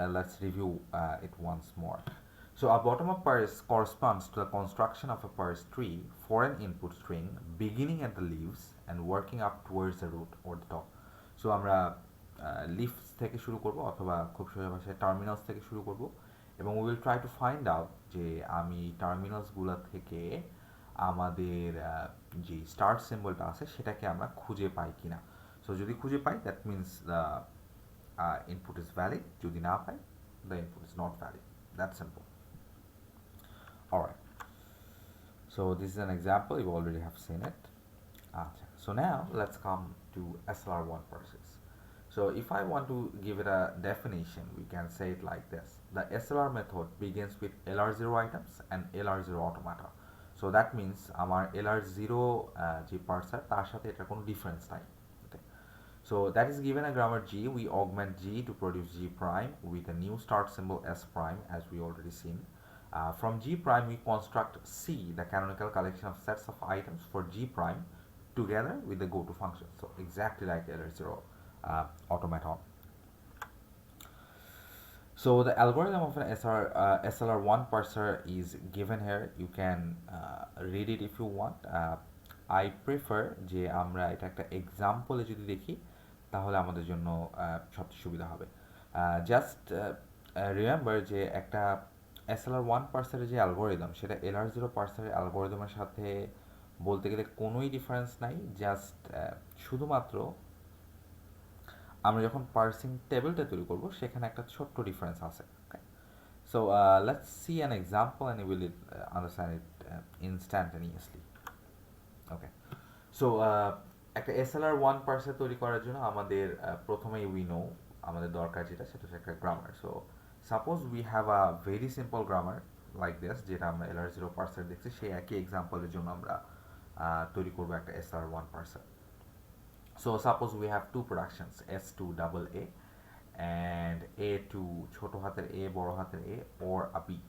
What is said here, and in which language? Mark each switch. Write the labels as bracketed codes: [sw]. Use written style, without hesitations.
[en] Let's review it once more. So a bottom-up parse corresponds to the construction of a parse tree for an input string beginning at the leaves and working up towards the root or the top. [bn] So আমরা leaves থেকে শুরু করব অথবা খুব সহজ ভাষায় terminals থেকে শুরু করব এবং [en] we will try to find out [bn] যে আমি টার্মিনালসগুলো থেকে আমাদের যে স্টার্ট সিম্বলটা আছে সেটাকে আমরা খুঁজে পাই কিনা. [en] so [bn] যদি খুঁজে পাই [en] That means the input is valid. [bn] যদি না পাই [en] the input is not valid. That's simple. Alright, so this is an example. You already have seen it. So now let's come to SLR1 parsers. So if I want to give it a definition, we can say it like this: the SLR method begins with LR0 items and LR0 automata. So that means [bn] আমার LR0 যে parser তার সাথে এটার কোনো difference নাই. [en] So that is given a grammar G, we augment G to produce G prime with a new start symbol S prime, as we already seen. From G prime we construct C, the canonical collection of sets of items for G prime together with the goto function. So exactly like LR0 automaton. So the algorithm of an SLR1 parser is given here. You can read it if you want. I prefer [bn] যে আমরা এটা একটা এক্সাম্পলে যদি দেখি তাহলে আমাদের জন্য সবচেয়ে সুবিধা হবে. [en] just remember [bn] যে একটা SLR1 পার্সারের যে অ্যালগোরিদম সেটা LR0 পার্সারের অ্যালগোরিদমের সাথে বলতে গেলে কোনোই ডিফারেন্স নাই. জাস্ট শুধুমাত্র আমরা যখন পার্সিং টেবিলটা তৈরি করব সেখানে একটা ছোট্ট ডিফারেন্স আছে. [en] So let's see an example and you will understand it instantaneously. [bn] Okay, so একটা SLR1 পার্সার তৈরি করার জন্য আমাদের প্রথমেই [en] we know [bn] আমাদের দরকার যেটা সেটা হচ্ছে একটা grammar. [en] so suppose we have a very simple grammar like this [bn] যেটা আমরা LR0 পার্সার দেখছি, সেই একই এক্সাম্পলের জন্য আমরা তৈরি করবো একটা SLR1 পার্সার. [en] So suppose we have two productions S2 double A and A2 [bn] ছোটো হাতের A বড় হাতের A [en] or a B.